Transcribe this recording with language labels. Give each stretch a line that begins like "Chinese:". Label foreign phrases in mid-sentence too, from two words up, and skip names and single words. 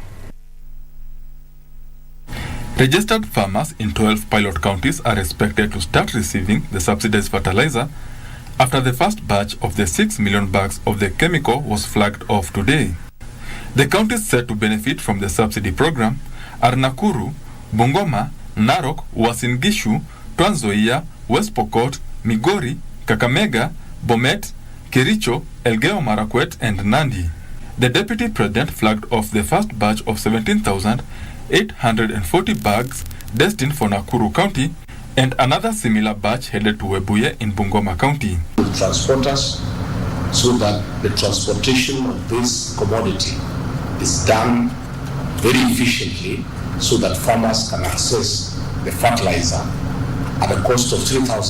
English: Registered farmers in 12 pilot counties are expected to start receiving the subsidized fertilizer after the first batch of the 6 million bags of the chemical was flagged off today. The counties set to benefit from the subsidy program are Nakuru, Bungoma, Narok, Uasin Gishu, Trans Nzoia, West Pokot, Migori, Kakamega, Bomet, Kericho, Elgeyo Marakwet and Nandi. The Deputy President flagged off the first batch of 17,840 bags destined for Nakuru County and another similar batch headed to Webuye in Bungoma County. Transporters, so that the transportation of this commodity is done very efficiently so that farmers can access the fertilizer at a cost of 3,500.